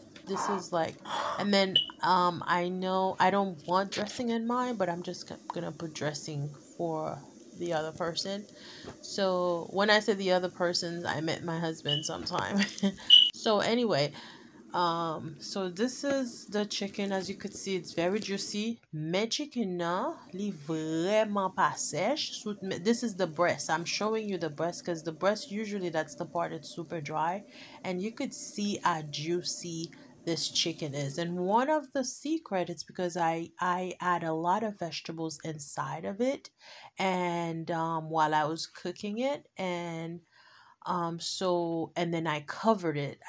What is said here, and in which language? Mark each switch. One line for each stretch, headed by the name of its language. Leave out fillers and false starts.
English: This is like, and then, I know I don't want dressing in mine, but I'm just gonna put dressing for the other person. So, when I said the other persons, I meant my husband sometime. So, anyway, so this is the chicken. As you could see, it's very juicy.
Haitian Creole: Mais chicken na, li vraiment pas sèche.
English: This is the breast. I'm showing you the breast because the breast, usually that's the part that's super dry. And you could see how juicy this chicken is. And one of the secret is because I add a lot of vegetables inside of it, and while I was cooking it, and so, and then I covered it.